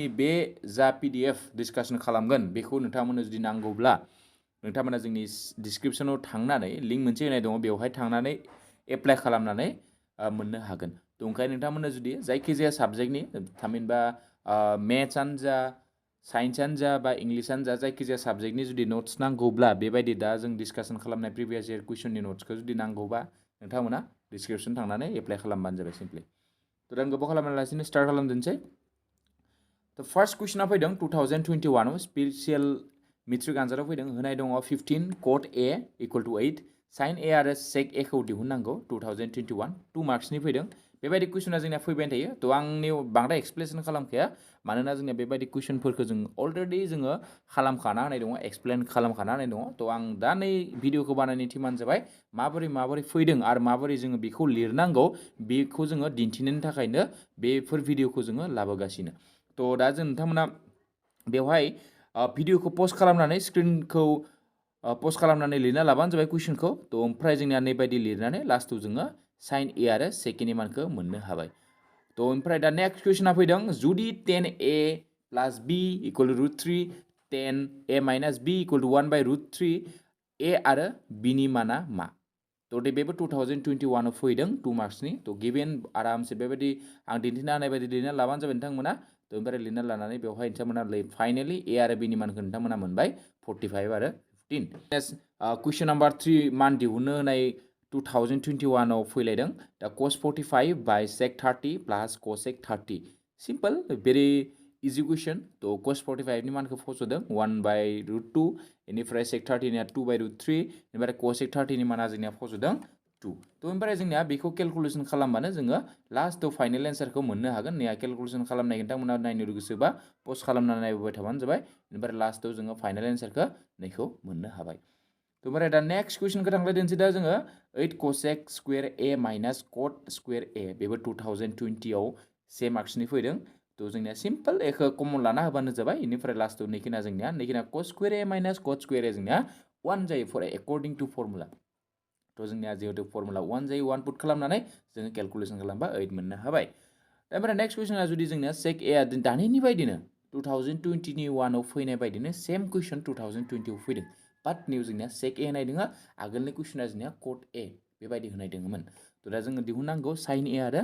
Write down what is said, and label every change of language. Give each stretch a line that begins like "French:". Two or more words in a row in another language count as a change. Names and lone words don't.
Bodo: बे जा PDF डिसकासन खालामगोन बेखौ नोंथांमोननो जुदि नांगौब्ला नोंथांमोना जोंनि डिसक्रिप्शनाव थांनानै लिंक मोनसे होनाय दङ बेवहाय थांनानै एप्लाइ खालामनानै मोननो हागोन तो ओंखायनो नोंथांमोना जुदि जायखिजाया साबजेक्टनि थामहिनबा मेथ्सआनो जा साइन्सआनो जा बा इंलिसआनो जा जायखिजाया साबजेक्टनि जुदि नोट्स नांगौब्ला बेबायदि दा जों डिसकासन खालामनाय
English: previous year
Bodo: कुइसननि नोट्सखौ जुदि नांगौबा नोंथांमोना डिसक्रिप्शन थांनानै एप्लाइ खालामबानो जाबाय सिम्पलि तो आं गोबाव खालामालासिनो स्टार्ट खालामदोनसै तो
English: first question
Bodo: फैदों 2021 आव
English: special metric
Bodo: आनजादाव फैदों होनाय दङ 15
English: cot A equal to 8 sin A
Bodo: आरो
English: sec A
Bodo: खौ दिहुननांगौ 2021 2 मार्क्सनि फैदों बेबायदि कुइसना जोंना फैबाय थायो तो आंनि बांद्राय एक्सप्लेनेसन खालामखाया मानोना जोंना बेबायदि कुइसनफोरखौ जों अलरेडि जोङो खालामखाना होनाय दङ एक्सप्लेन खालामखाना होनाय दङ तो आं दा नै भिडिअखौ बानायनायनि थिमानो जाबाय माबोरै फैदों आरो माबोरै जोङो बेखौ लिरनांगौ बेखौ जोङो दिन्थिनायनि थाखायनो बेफोर भिडिअखौ जोङो लाबोगासिनो तो दा जों नोंथांमोना बेवहाय भिडिअखौ पस्ट खालामनानै स्क्रिनखौ पस्ट खालामनानै लिरना लाबानो जाबाय कुइसनखौ तो ओमफ्राय जोंनिया नैबायदि लिरनानै लास्टआव जोङो साइन ए आरो सेकेन्डनि मानखौ मोननो हाबाय तो ओमफ्राय दा
English: next question
Bodo: फैदों जुदि 10a
English: plus b equal to
Bodo: √3 10a
English: minus b equal to
Bodo: 1/√3 a आरो b नि माना मा तो बेबो 2021 आव फैदों 2 मार्क्सनि तो गिभेन आरामसे बेबायदि आं दिन्थिना होनाय बायदि लिरना लाबानो जाबाय नोंथांमोना तो ओमफ्राय लिरना लानानै बेवहाय नोंथांमोना फाइनाली ए आरो बि नि मानखौ नोंथांमोना मोनबाय 45 आरो 15
English: question number
Bodo: 3 मान दिहुननो होनाय 2021 आव फैलायदों दा cos 45
English: by sec 30 plus cosec
Bodo: 30
English: simple very easy question
Bodo: तो cos 45 नि मानखौ फसदों 1/√2 इनिफ्राय sec 30 निया 2/√3 इनिफ्राय cosec 30 नि माना जोंनिया फसदों 2 तो ओमफ्राय जोंनिया बेखौ केलकुलेसन खालामबानो जोङो लास्टआव
English: final answer
Bodo: मोननो हागोन नैया केलकुलेसन खालामनाय नोंथांमोना नायनो गोसोबा पस्ट खालामनानै नायबाय थाबानो जाबाय ओमफ्राय लास्टआव जोङो
English: final answer
Bodo: नैखौ मोननो हाबाय तो ओमफ्राय दा
English: next question
Bodo: थांलायदोंसै दा जोङो 8
English: cosec square A minus cot square A
Bodo: बेबो 2020 आव से मार्क्सनि फैदों तो जोंनिया सिम्पल एखौ कमन लाना होबानो जाबाय इनिफ्राय लास्टआव नैखिना जोंनिया
English: cos square A minus cot square A
Bodo: जोंनिया 1 जायो
English: for according to formula
Bodo: तो जोंनिया जिहेतु फर्मुला 1 जायो 1 पुट खालामनानै जोङो केलकुलेसन खालामबा 8 मोननो हाबाय ओमफ्राय नेक्स्ट कुइसना जुदि जोंनिया
English: sec A
Bodo: दानिनि बायदिनो 2021 आव फैनाय बायदिनो
English: same question
Bodo: 2020 आव फैदों
English: but new
Bodo: जोंनिया
English: sec A
Bodo: होनाय दोङो आगोलनि कुइसना जोंनिया
English: cot A
Bodo: बेबायदि होनाय दोङोमोन तो दा जोङो दिहुननांगौ
English: sin A
Bodo: आरो